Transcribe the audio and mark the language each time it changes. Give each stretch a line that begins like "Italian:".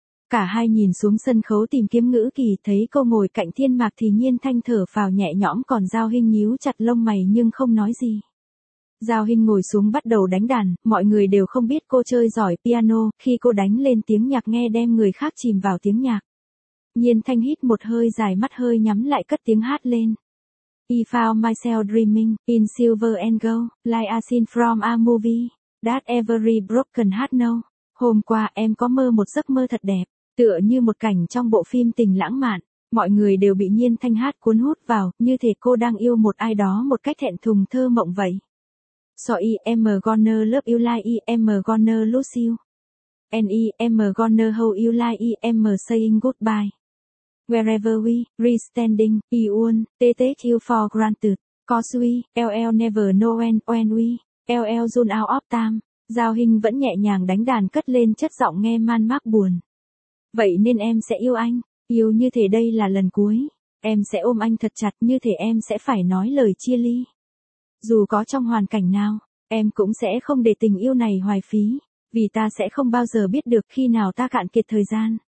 Vietnamese: Cả hai nhìn xuống sân khấu tìm kiếm Ngữ Kỳ, thấy cô ngồi cạnh Thiên Mạc thì Nhiên Thanh thở phào nhẹ nhõm, còn Giao Hinh nhíu chặt lông mày nhưng không nói gì. Giao Hinh ngồi xuống bắt đầu đánh đàn, mọi người đều không biết cô chơi giỏi piano, khi cô đánh lên tiếng nhạc nghe đem người khác chìm vào tiếng nhạc. Nhiên Thanh hít một hơi dài, mắt hơi nhắm lại cất tiếng hát lên.
English: I found myself dreaming, in silver and gold, like a scene from a movie, that every broken heart know.
Vietnamese: Hôm qua em có mơ một giấc mơ thật đẹp, tựa như một cảnh trong bộ phim tình lãng mạn. Mọi người đều bị Nhiên Thanh hát cuốn hút vào, như thể cô đang yêu một ai đó một cách thẹn thùng thơ mộng vậy.
English: So I'm gonna love you like I'm gonna lose you. And I'm gonna hold you like I'm saying goodbye. Wherever we are standing, I won't take you for granted. Cause we, I'll never know when we, I'll run out of time.
Vietnamese: Giao Hinh vẫn nhẹ nhàng đánh đàn cất lên chất giọng nghe man mác buồn. Vậy nên em sẽ yêu anh, yêu như thể đây là lần cuối. Em sẽ ôm anh thật chặt như thể em sẽ phải nói lời chia ly. Dù có trong hoàn cảnh nào, em cũng sẽ không để tình yêu này hoài phí, vì ta sẽ không bao giờ biết được khi nào ta cạn kiệt thời gian.